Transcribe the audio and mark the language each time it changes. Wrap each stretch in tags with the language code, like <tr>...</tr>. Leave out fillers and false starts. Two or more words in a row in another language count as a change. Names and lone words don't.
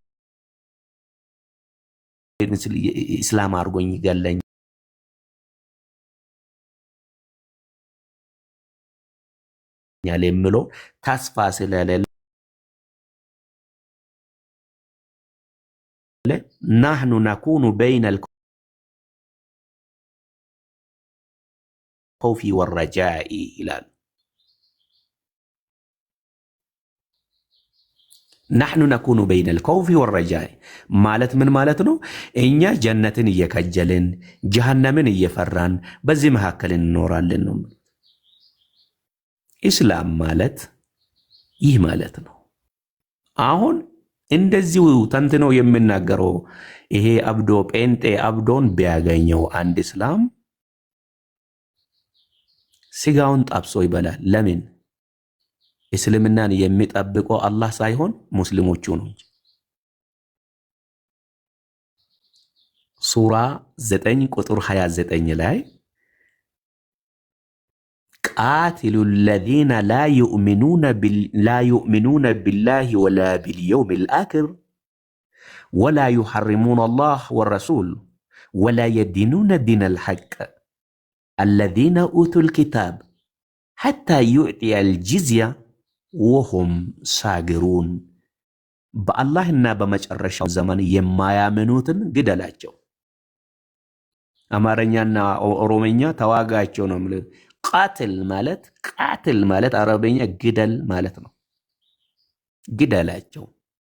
<am>እስላም አድርጎኝ ይገለኛል የሚለው ተስፋ ስለሌለ</am> <ar>نحن نكون بين الخوف والرجاء ይላል። نحن نكون بين الخوف والرجاء</ar> <am>ማለት ምን ማለት ነው? እኛ ጀነትን እየከጀልን ጀሃነምን እየፈራን በዚህ መካከል እንኖራለን ነው። ኢስላም ማለት ይህ ማለት ነው። አሁን እንደዚሁ ተንትነው የሚናገረው ይሄ አብዶ ጴንጤ አብዶን ቢያገኘው አንድ እስላም ስጋውን ጣብሶ ይበላል። ለምን? እስልምናን የሚጠብቀው አላህ ሳይሆን ሙስሊሞቹ ነው። ሱራ 9 ቁጥር 29 ላይ</am> <ar>ቃትሉ الذين لا يؤمنون بالله ولا باليوم الآخر ولا يحرمون الله والرسول ولا يدينون دين الحق الذين أوتوا الكتاب حتى يؤتي الجزية وهم صاغرون</ar> <am>በአላህና በመጨረሻው ዘመን የማያምኑትን ግደላቸው። አማርኛና ኦሮሞኛ ተዋጋቸው ነው ማለት። ቃትል ማለት አረበኛ ግደል ማለት ነው። ግደላቸው።</am>